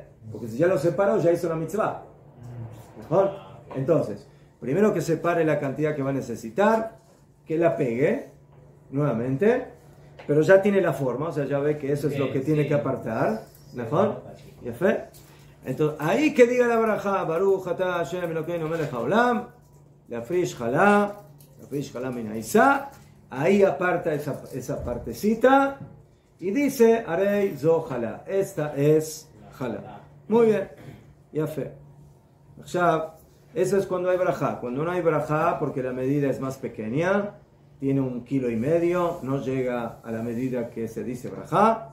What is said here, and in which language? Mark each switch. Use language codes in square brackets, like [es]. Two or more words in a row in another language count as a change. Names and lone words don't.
[es] Porque si ya lo separó, ya hizo la mitzvah. ¿Mejor? Entonces, primero que separe la cantidad que va a necesitar, que la pegue nuevamente, pero ya tiene la forma, o sea, ya ve que eso es lo que tiene que apartar. ¿Mejor? ¿Ya fue? Entonces, ahí que diga la barajá, [he] ברוך אתה השם אלוקינו מלך העולם להפריש חלה מן העיסה, [es] ahí aparta esa partecita y dice, [he] הרי זו חלה, [es] esta es jalá. Muy bien, ya fe. Eso es cuando hay brajá. Cuando no hay brajá, porque la medida es más pequeña, tiene 1,5 kilos, no llega a la medida que se dice brajá.